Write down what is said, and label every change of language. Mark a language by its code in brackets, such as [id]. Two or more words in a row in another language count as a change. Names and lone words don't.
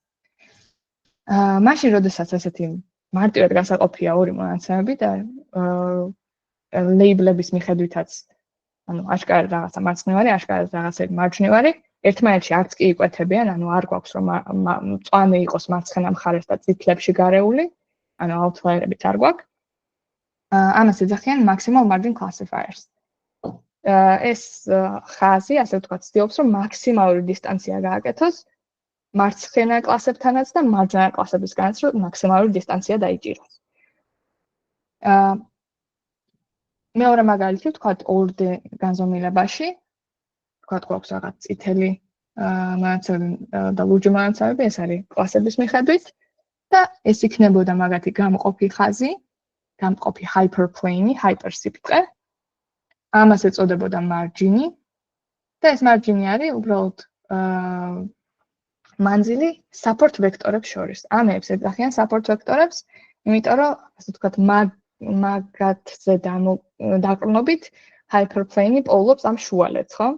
[ka] მაშინ როდესაც ესეთი მარტივად განსაყოფია ორი მონაცემები და ლეიბლების მიხედვითაც, ანუ აშკარად რაღაცა მარცხნივ არის, აშკარად რაღაცა მარჯვნივ არის, ერთმანეთში არც კი იკვეთებიან, ანუ არ გვაქვს რომ მწვანე იყოს მარცხენა მხარეს და წითლებში გარეული, ანუ outlier-ებიც არ გვაქვს. ამას ეძახიან [en] maximal margin classifiers. [ka] ეს ხაზი, ასე ვთქვათ, ცდილობს, რომ მაქსიმალური დისტანცია გააკეთოს მარცხენა კლასებთანაც და მარჯვენა კლასებისგანაც, რომ მაქსიმალური დისტანცია დაიჭიროს. მეორე მაგალითი ვთქვათ, ორდე განზომილებაში, ვთქვათ, გვაქვს რაღაც წითელი მონაცემები და ლურჯი მონაცემები, ეს არის კლასების მიხედვით და ეს იქნებოდა მაგათი გამყოფი ხაზი, გამყოფი hyperplane, hypersibtqe. ამას ეწოდებოდა მარჯინი და ეს მარჯინი არის უბრალოდ მანძილი support ვექტორებს შორის. ამებს ეძახიან support ვექტორებს, იმიტომ რომ ასე ვთქვათ, მაგათზე დაყრდნობით hyperplane პოულობს ამ შუალედს, ხო?